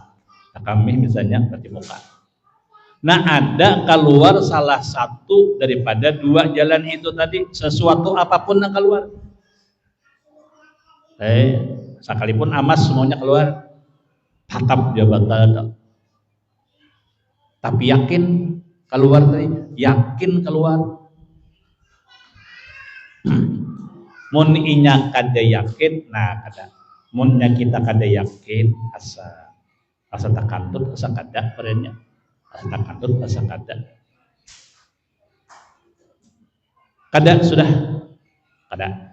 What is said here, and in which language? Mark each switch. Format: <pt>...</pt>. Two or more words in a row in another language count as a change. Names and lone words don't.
<id>Kami misalnya berarti muka. Nah ada keluar salah satu daripada dua jalan itu tadi, sesuatu apapun yang keluar. Sekalipun amas semuanya keluar, tatap dia batal. Tapi yakin keluar tadi, yakin keluar.</id> <bjn>Mun inya kada yakin, nah kada. Munnya kita kada yakin, asa takantut, asa kada perenya. Asa takantut, asa kada. Kada sudah, kada.</bjn>